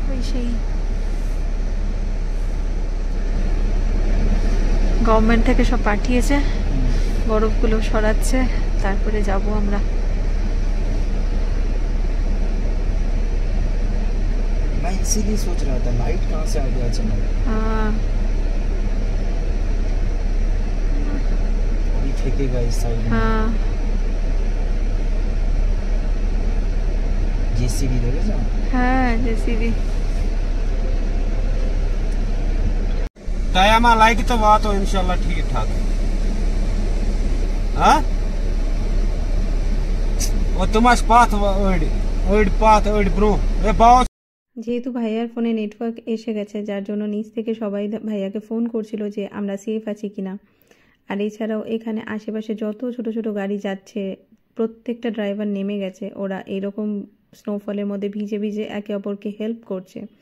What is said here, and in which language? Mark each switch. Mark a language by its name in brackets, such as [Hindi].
[Bangla] সেই গভর্নমেন্ট থেকে সব পাঠিয়েছে, বরফগুলো সরাচ্ছে, তারপরে যাব আমরা। [Hindi] मैं इसीलिए सोच रहा था लाइट कहाँ से आ गया अचानक। हाँ अभी फेंकेगा इस साइड में। हाँ जेसीबी देखेगा। हाँ जेसीबी। टाइम लाइक तो बात हो इंशाल्लाह ठीक ठाक। हाँ वो तुम्हारे path odd path odd bro ए बात। [Bangla] যেহেতু ভাইয়ার ফোনে নেটওয়ার্ক এসে গেছে, যার জন্য নিচ থেকে সবাই ভাইয়াকে ফোন করছিল যে আমরা সেফ আছি কিনা। আর এছাড়াও এখানে আশেপাশে যত ছোট ছোট গাড়ি যাচ্ছে প্রত্যেকটা ড্রাইভার নেমে গেছে। ওরা এরকম স্নোফলের মধ্যে ভিজে ভিজে একে অপরকে হেল্প করছে।